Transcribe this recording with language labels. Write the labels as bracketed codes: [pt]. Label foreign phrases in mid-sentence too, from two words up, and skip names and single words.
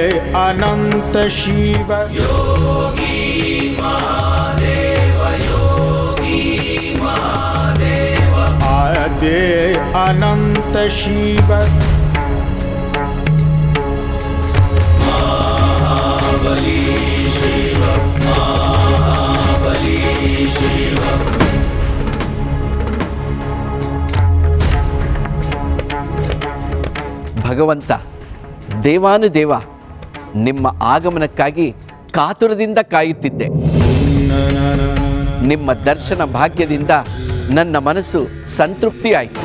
[sa] अनंत शिव योगी महादेव योगी महादेव आदे अनंत शिव महाबली शिव महाबली शिव [kn] ಭಗವಂತ ದೇವಾನುದೇವ ನಿಮ್ಮ ಆಗಮನಕ್ಕಾಗಿ ಕಾತುರದಿಂದ ಕಾಯುತ್ತಿದ್ದೆ. ನಿಮ್ಮ ದರ್ಶನ ಭಾಗ್ಯದಿಂದ ನನ್ನ ಮನಸ್ಸು ಸಂತೃಪ್ತಿಯಾಯಿತು.